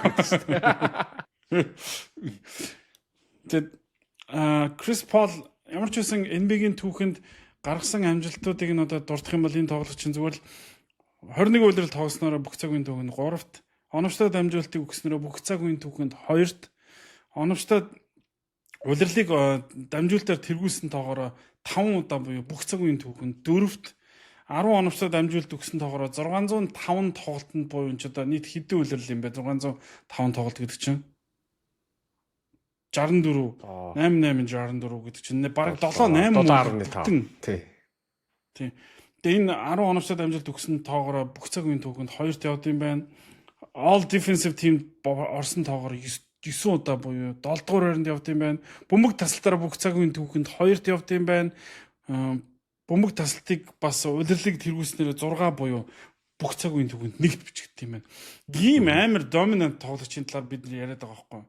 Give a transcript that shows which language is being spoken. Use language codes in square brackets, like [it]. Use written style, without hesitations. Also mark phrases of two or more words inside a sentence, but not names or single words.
[mn] Тэгэд Крис Пол ямар ч үсэн NBA-гийн түүхэнд гаргасан амжилтуудыг нь одоо дурдах юм бол энэ тоглогч зүгээр л 21 үйлрэл тоглосноор бүх цагийн түүхэнд 3-т, оновчтой дамжуулалтыг өгснөөр бүх цагийн түүхэнд 2-т, оновчтой улирлыг дамжуулалтаар тэргүүлсэн тоогоор 5 удаа буюу бүх цагийн түүхэнд 4-т, 10 оновчтой дамжуулт өгсөн тоогоор 605 тоглолтод буюу ч одоо нийт хэдэн үлрэл юм бэ? 605 тоглолт гэдэг чинь 64 8864 гэдэг чинь бараг 7-8 тий. Тэгээ энэ 10 оновчтой дамжуулт өгсөн тоогоор бүх цаг үеийн түүхэнд 2-т явд юм байна. [en] All defensive team [mn] орсон тоогоор 9 удаа буюу 7 дугаар байранд явд юм байна. Бөмбөг тасалтаараа бүх цаг үеийн түүхэнд 2-т явд юм байна. Бөмбөг тасалтыг бас удирлыг тэргүүлснээр 6 буюу бүх цаг үеийн түүхэнд 1-т бичигдсэн юм байна. Ийм амар доминант тоглогчийн талаар бид яриад байгаа байхгүй.